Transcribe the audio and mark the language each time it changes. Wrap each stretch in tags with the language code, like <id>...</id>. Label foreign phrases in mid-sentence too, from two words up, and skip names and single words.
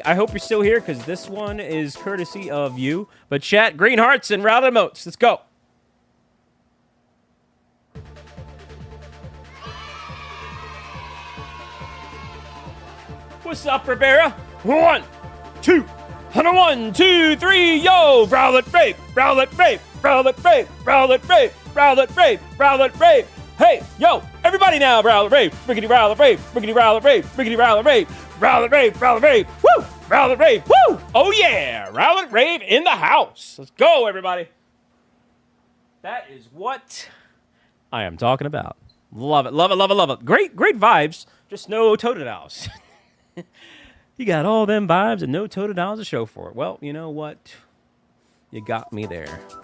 <en>I hope you're still here, because this one is courtesy of you. But chat, green hearts and Rowlet emotes. Let's go. What's up, Rivera? 1, 2, 1, 2, 3, yo! Rowlet rave, Rowlet rave, Rowlet rave, Rowlet rave, Rowlet rave, Rowlet rave. Hey, yo, everybody now, Rowlet rave, Rickety Rowlet rave, Rickety Rowlet rave, Rickety Rowlet rave, Rowlet rave, Rowlet rave, woo! Rowlet rave, woo! Oh yeah, Rowlet rave in the house. Let's go, everybody. That is what I am talking about. Love it, love it, love it, love it. Great vibes, just no Totodiles. You got all them vibes and no Totodiles to show for it. Well, you know what? You got me there.</en>